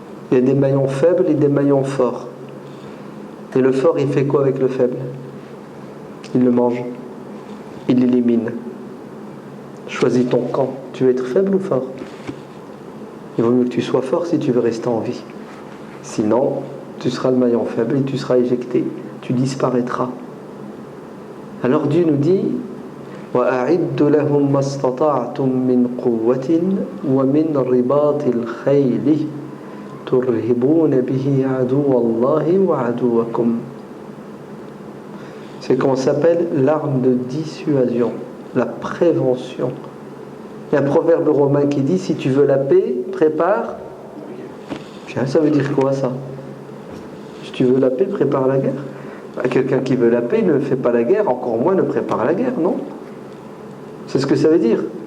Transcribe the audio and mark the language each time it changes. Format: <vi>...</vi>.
<fr>Il y a des maillons faibles et des maillons forts. Et le fort, il fait quoi avec le faible? Il le mange. Il l'élimine. Choisis ton camp. Tu veux être faible ou fort? Il vaut mieux que tu sois fort si tu veux rester en vie. Sinon, tu seras le maillon faible et tu seras éjecté. Tu disparaîtras. Alors Dieu nous dit</fr> <ar>وَأَعِدُّ لَهُمْ مَا اسْتَطَعْتُم مِّن قُوَّةٍ وَمِنْ رِبَاطِ الْخَيْلِ تُرْهِبُونَ بِهِ عَدُوَّ اللَّهِ وَعَدُوَّكُمْ.</ar> <fr>C'est qu'on s'appelle l'arme de dissuasion, la prévention. Il y a un proverbe romain qui dit si tu veux la paix, prépare. Tiens, ça veut dire quoi ça? Si tu veux la paix, prépare la guerre. Quelqu'un qui veut la paix ne fait pas la guerre, encore moins ne prépare la guerre, non? C'est ce que ça veut dire.</fr>